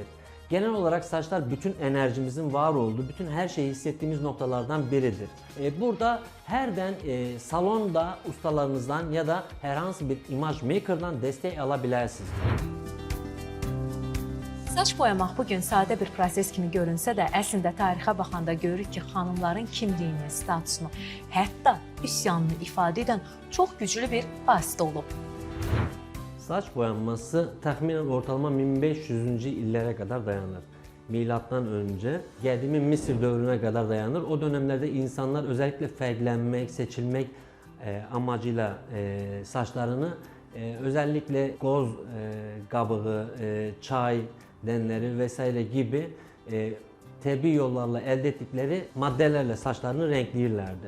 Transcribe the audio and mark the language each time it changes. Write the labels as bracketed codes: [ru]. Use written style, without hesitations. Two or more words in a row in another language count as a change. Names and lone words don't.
[tr] Genel olarak saçlar bütün enerjimizin var olduğu, bütün her şeyi hissettiğimiz noktalardan biridir. Burada herden salonda ustalarınızdan ya da herhangi bir imaj maker'dan destek alabilirsiniz. [az] Saç boyamaq bugün sadə bir proses kimi görünsə də, əslində tarixə baxanda görürük ki, xanımların kimliyini, statusunu, hətta üsyanını ifadə edən çox güclü bir vasitə olub. [tr] Saç boyanması tahminen ortalama 1500. illere kadar dayanır. Milattan önce geldiğimiz Mısır dövrüne kadar dayanır. O dönemlerde insanlar özellikle fərqlənmək, seçilmek amacıyla saçlarını özellikle goz qabığı, çay denleri vesaire gibi təbii yollarla elde ettikleri maddelerle saçlarını renkləyirlərdi.